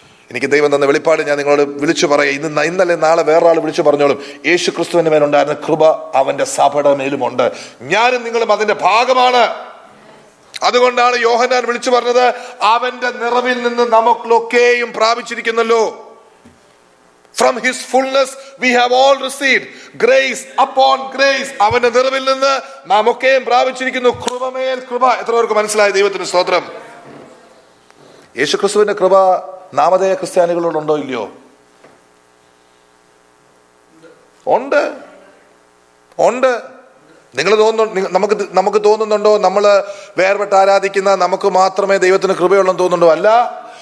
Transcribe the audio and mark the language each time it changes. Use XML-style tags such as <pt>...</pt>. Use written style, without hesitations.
<ml>എനിക്ക് ദൈവം തന്ന വെളിപ്പാട് ഞാൻ നിങ്ങളോട് വിളിച്ചു പറയാം. ഇന്നലെ നാളെ വേറൊരാൾ വിളിച്ചു പറഞ്ഞോളും. യേശു ക്രിസ്തുവിന്റെ മേലുണ്ടായിരുന്ന കൃപ അവന്റെ സഭയുടെ മേലുമുണ്ട്. ഞാനും നിങ്ങളും അതിന്റെ ഭാഗമാണ്. അതുകൊണ്ടാണ് യോഹന്നാൻ വിളിച്ചു പറഞ്ഞത്, അവന്റെ നിറവിൽ നിന്ന് നമുക്കൊക്കെയും പ്രാപിച്ചിരിക്കുന്നല്ലോ.</ml> <en>From his fullness we have all received grace upon grace.</en> <ml>അവന്റെ നിറവിൽ നിന്ന് നാം ഒക്കെയും പ്രാപിച്ചിരിക്കുന്നു കൃപമേൽ കൃപ. എത്ര പേർക്ക് മനസ്സിലായി? ദൈവത്തിന് സ്തോത്രം. യേശു ക്രിസ്തുവിന്റെ കൃപ നാമധേയ ക്രിസ്ത്യാനികളോടുണ്ടോ ഇല്ലയോ? ഉണ്ട്. നിങ്ങൾ നമുക്ക് തോന്നുന്നുണ്ടോ നമ്മൾ വേർപെട്ട് ആരാധിക്കുന്ന നമുക്ക് മാത്രമേ ദൈവത്തിന് കൃപയുള്ളൂ തോന്നുന്നുണ്ടോ? അല്ല.</ml>